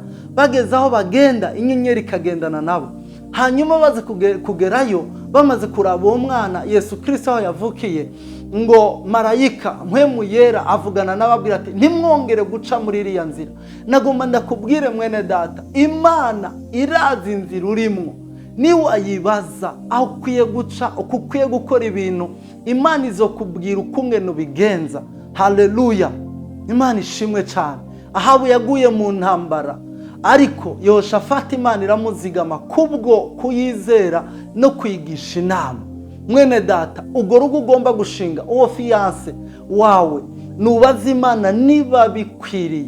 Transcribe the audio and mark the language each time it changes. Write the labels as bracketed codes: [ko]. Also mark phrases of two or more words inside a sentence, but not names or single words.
[rn] Bageze aho bagenda, inyenyeri ikagendana nabo. Hanyuma baze kugerayo, bamaze kuraba uwo mwana Yesu Kristo aho yavukiye, ngo marayika mpwemu yera avugana n'ababwira ati ntimwongere guca muri iriya nzira. Nagomba ndakubwire mwene data, Imana irazi inzira urimwo. Niwayibaza aho ukwiye guca, uko ukwiye gukora ibintu, Imana izokubwira ukungene ubigenza. Haleluya. Imana ishimwe cyane. Ahabu yaguye mu ntambara, ariko Yehoshafati Imana iramuzigama kubwo kuyizera no kwigisha inama. Mwene data, ubwo rugo ugomba gushinga, uwo fiyanse wawe, nubaza Imana niba bikwiriye.